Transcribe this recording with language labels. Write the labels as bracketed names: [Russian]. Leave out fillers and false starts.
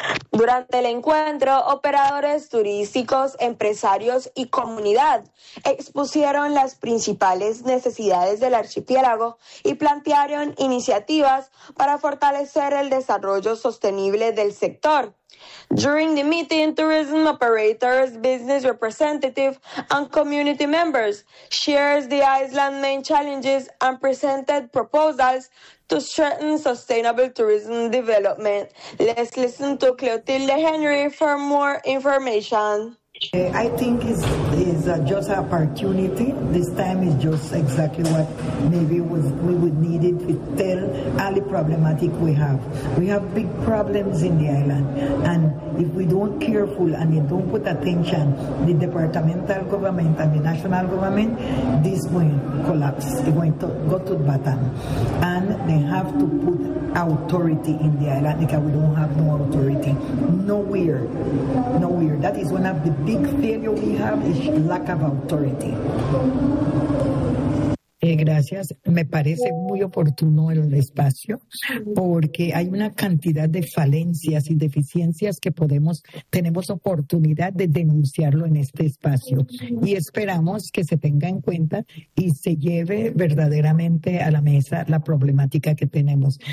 [Spanish] Durante el encuentro, operadores turísticos, empresarios y comunidad expusieron las principales necesidades del archipiélago y plantearon iniciativas para fortalecer el desarrollo sostenible del sector. [English] During the meeting, tourism operators, business representatives, and community members shared the island's main challenges and presented proposals to strengthen sustainable tourism development. Let's listen to Clotilde Henry for more information. I think it's just an opportunity. This time is just exactly what maybe we would need it to tell all the problematic we have. We have big problems in the island, and if we don't careful and we don't put attention, the departmental government and the national government, this will collapse. It will go to the bottom. And they have to put authority in the island because we don't have no authority. Nowhere. That is one of the big failures we have, is lack of authority. [Spanish] Gracias. Me parece muy oportuno el espacio porque hay una cantidad de falencias y deficiencias que tenemos oportunidad de denunciarlo en este espacio y esperamos que se tenga en cuenta y se lleve verdaderamente a la mesa la problemática que tenemos.